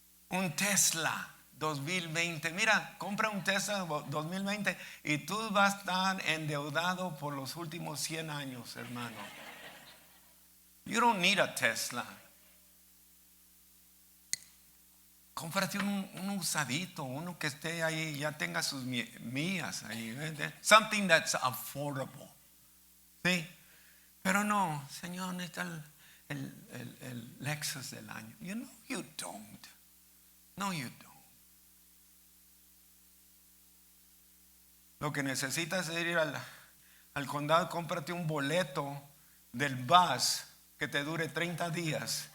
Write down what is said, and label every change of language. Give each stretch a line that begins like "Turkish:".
Spanish: Un Tesla 2020. Mira, compra un Tesla 2020 y tú vas a estar endeudado por los últimos 100 años, hermano.
English: You don't need a Tesla.
Spanish: Cómprate un usadito, uno que esté ahí, ya tenga sus millas ahí.
English: Something that's affordable.
Spanish: ¿Sí? Pero no, Señor, necesita el Lexus del año.
English: You know you don't. No, you don't.
Spanish: Lo que necesitas es ir al condado, cómprate un boleto del bus que te dure 30 días.